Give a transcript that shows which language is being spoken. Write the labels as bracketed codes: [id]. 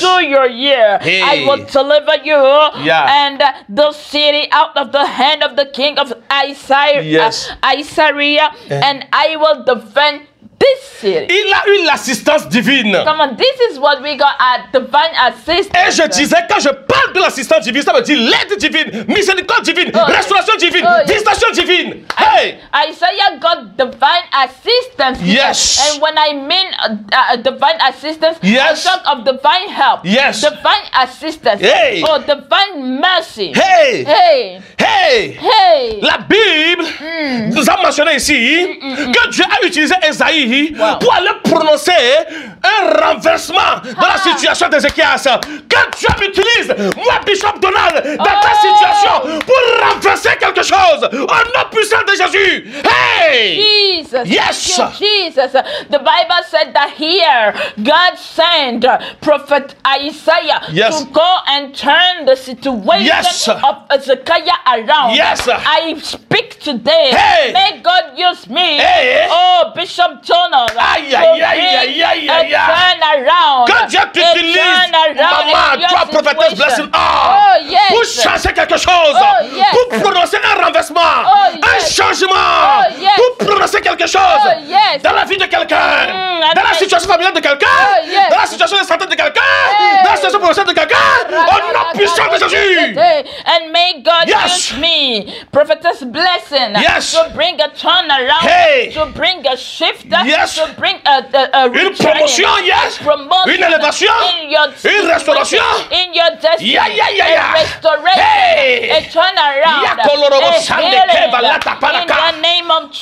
[en] to your year. Hey. I will deliver you Yeah. and the city out of the hand of the king of Assyria, Yes. and I will defend this city. [fr] Il a eu l'assistance divine. [en] Come on, this is what we got at divine assistance. [fr] Et je disais, quand je parle de l'assistance divine, ça veut dire l'aide divine, miséricorde divine, restauration divine, distinction divine. [en] Hey! Isaiah got divine assistance. Yes. And when I mean divine assistance, Yes. I talk of divine help. Yes. Divine assistance. Hey. Oh, divine mercy. Hey! Hey. Hey! Hey. [fr] La Bible nous a mentionné ici que Dieu a utilisé Esaïe pour aller prononcer un renversement dans la situation d'Ézéchias. Que Dieu m'utilise, moi, Bishop Donald, dans ta situation pour renverser quelque chose au nom puissant de Jésus. [en] Hey! Jesus. Yes. Thank you, Jesus. The Bible said that here God sent prophet Isaiah Yes. to go and turn the situation Yes. of Ezekiah around. Yes. I speak today. Hey. May God use me. Hey. Oh, Bishop Donald. Aïe, to aïe, aïe, bring aïe, aïe, a aïe, aïe. turn around. [fr] Que Dieu t'utilise, maman, toi, prophétesse Blessing, pour changer quelque chose, pour prononcer un renversement, un changement, pour prononcer quelque chose dans la vie de quelqu'un, dans la situation familiale de quelqu'un, dans la situation de santé de quelqu'un, dans la situation professionnelle de quelqu'un, au nom puissant de Jésus. [en] And may God use me, prophetess Blessing, to bring a turnaround, to bring a shift, to bring a [fr] une promotion, une élévation, une restauration, [en] in your destiny, a restoration, a turnaround, a healing, in the name of Jesus.